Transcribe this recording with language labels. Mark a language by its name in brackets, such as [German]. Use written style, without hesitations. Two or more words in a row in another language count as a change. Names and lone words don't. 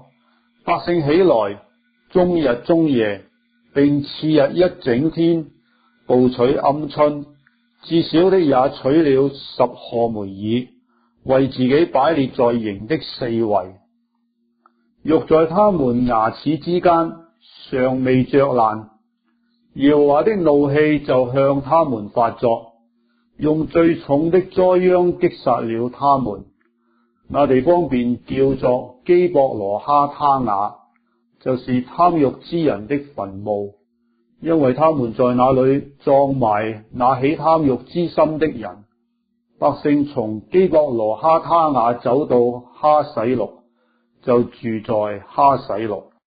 [Chinese] 百姓起來，終日終夜，並次日一整天，捕取鵪鶉，至少的也取了10賀梅爾，為自己擺列在營的四圍。肉在他們牙齒之間，尚未嚼爛，耶和華的怒氣就向他們發作，用最重的災殃擊殺了他們。那地方便叫做基博羅哈他雅，就是貪欲之人的墳墓，因為他們在那裏葬埋那起貪欲之心的人。百姓從基博羅哈他雅走到哈洗錄，就住在哈洗錄。